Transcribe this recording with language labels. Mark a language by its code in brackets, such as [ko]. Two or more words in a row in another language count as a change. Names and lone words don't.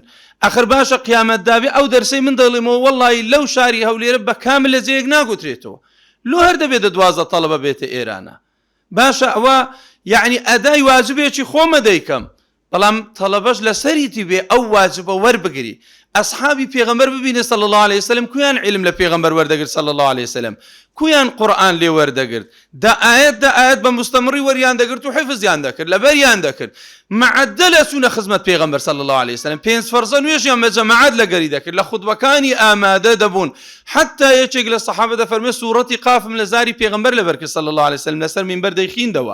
[ckb] ئەخر باشە قیامەت دابێ ئەو دەرسەی من دەڵێمەوە والله لەو شاری هەولێرە بە کامل لە جێیەک ناگوترێتەوە، لۆ هەر دەبێت 12 تەڵەبە بێتە ئێرانە. باشە ئەوە یعنی ئەدای واجبێکی خۆمە دەیکەم، بەڵام تەڵەبەش لەسەریتی بێ ئەو واجبە وەربگری. ئەسحابی پێغەمبەر ببینێ [ar] صلی الله عليه وسلم [ckb] کویان علم لە پێغەمبەر وەردەگرت [ar] صلی الله عليه وسلم، [ckb] کویان قورئان لێ وەردەگرت، دا ئاەت بە مستەمڕی وەریان دەگرت و حیفزیان دەکرد، لەبەریان دەکرد. مەعەدە لە چوونە خزمەت پێغەمبەر [ar] صلی الله عليه وسلم، [ckb] 5 فەرزە نوێژیان بە جەماعەت لەگەری دەکرد، لە خوتبەکانی ئامادە دەبوون. حتا یەکێک لە سەحابە دەفەرمێ سوورەتی قافم لە زاری پێغەمبەر لەبەر کرد [ar] صلی الله عليه وسلم، [ckb] لەسەر مینبەر دەیخیندەوە.